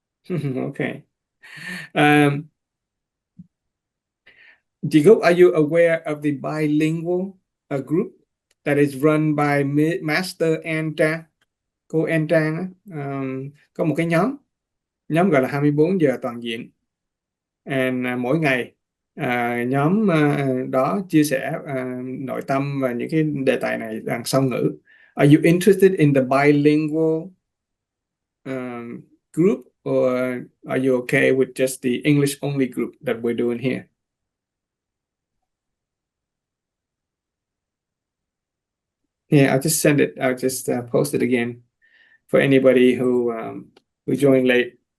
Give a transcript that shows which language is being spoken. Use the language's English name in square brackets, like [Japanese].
[English] Okay. Diego, are you aware of the bilingual group that is run by Master Anta? [Vietnamese] Cô Anta có một cái nhóm gọi là 24 giờ toàn diện. And mỗi ngày nhóm đó chia sẻ nội tâm và những cái đề tài này bằng song ngữ. [English] Are you interested in the bilingual group, or are you okay with just the English only group that we're doing here? Yeah, I'll just send it. I'll just post it again for anybody who joined late.